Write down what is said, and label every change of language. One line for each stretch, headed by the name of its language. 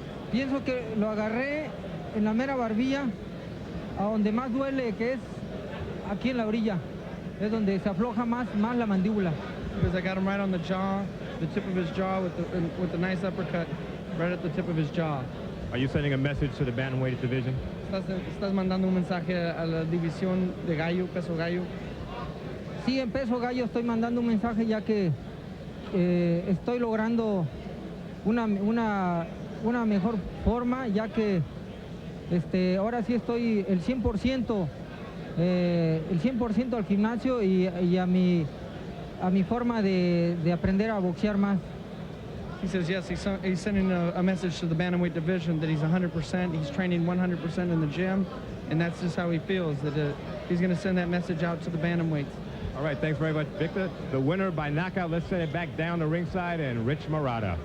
Spanish: Pienso que lo agarré en la mera barbilla, a donde más duele, que es aquí en la orilla. Es donde se afloja más la mandíbula.
English: Because I got him right on the jaw, the tip of his jaw with a nice uppercut right at the tip of his jaw. Are you sending a message to the Bantamweight division?
Spanish: ¿Estás mandando un mensaje a la división de gallo, peso gallo? Sí, en peso gallo estoy mandando un mensaje ya que estoy logrando una mejor forma, ya que ahora sí estoy el 100% al gimnasio y a mi forma de aprender a boxear más.
English: He says yes, he's sending a message to the bantamweight division that he's 100%. He's training 100% in the gym, and that's just how he feels, that he's going to send that message out to the bantamweights. All right, thanks very much, Victor. The winner by knockout. Let's send it back down the ringside, and Rich Murata.